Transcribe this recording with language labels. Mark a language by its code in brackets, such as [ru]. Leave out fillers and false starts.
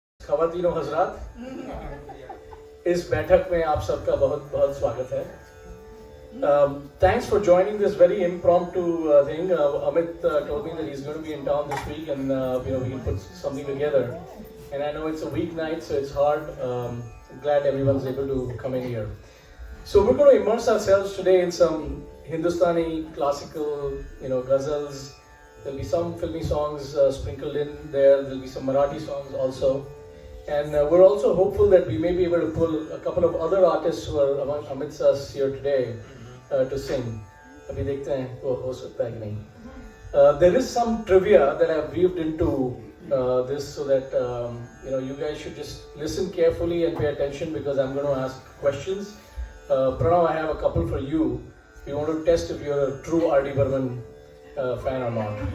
[hi] खवातीनो हजरात, इस बैठक में आप सबका बहुत बहुत स्वागत है. [en] Thanks for joining this very impromptu thing. Amit told me that he's going to be in town this week, and we can put something together. And I know it's a weeknight, so it's hard. I'm glad everyone's able to come in here. So we're going to immerse ourselves today in some Hindustani classical, ghazals. There'll be some filmy songs sprinkled in there. There'll be some Marathi songs also. And we're also hopeful that we may be able to pull a couple of other artists who are amidst us here today to sing. [hi] अभी देखते हैं वो हो सकता है कि नहीं. [en] There is some trivia that I've weaved into this so that you guys should just listen carefully and pay attention because I'm going to ask questions. Pranav, I have a couple for you. We want to test if you're a true R.D. Burman fan or not.